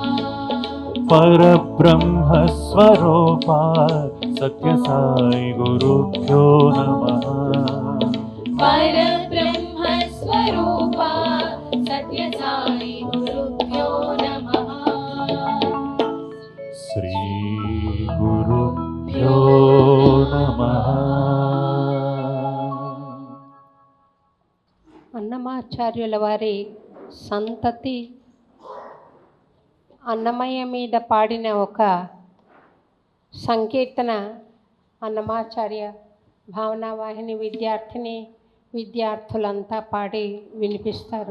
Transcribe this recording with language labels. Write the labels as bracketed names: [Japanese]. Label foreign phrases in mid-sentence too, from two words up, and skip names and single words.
[Sanskrit] परब्रह्म स्वरूप सत्य साई गुरुभ्यो नमः परब्रह्म स्वरूप सत्य साई गुरुभ्यो नमः श्री गुरुभ्यो नमः [Telugu] అన్నమాచార్యుల వారి సంతతి అన్నమయ్య మీద పాడిన ఒక సంకీర్తన అన్నమాచార్య భావనావాహిని విద్యార్థులంతా పాడి వినిపిస్తారు.